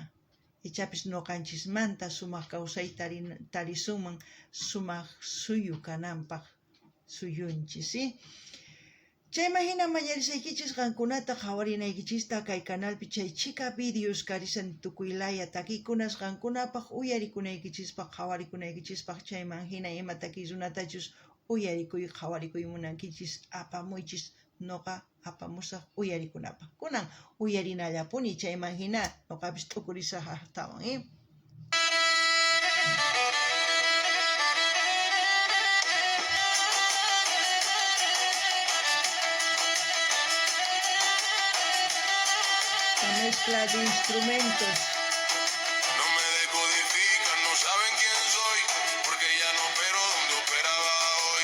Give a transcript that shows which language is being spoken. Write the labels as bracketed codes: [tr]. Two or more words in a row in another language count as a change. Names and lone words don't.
[qu] Ichapis noqanchismanta sumaq kawsay tarisunman, sumaq suyu kananpaq suyunchis, Chayman hina mañarisaykichis qankunata qawarinaykichista kay canalpi chay chika videos karisan tukuylaya takiykunas qankunapaq uyarikunaykichispaq, qawarikunaykichispak chayman hina ima takiy runatachus uyarikuy, qawarikuy munankichis apamuychis noqa apamusaq uyarikunapaq. Kunan uyarinallapuni chayman hina noqapis t'ukurisaq haqtawan, [es] La mezcla de instrumentos. No me decodifican, no saben quién soy, porque ya no opero donde operaba hoy.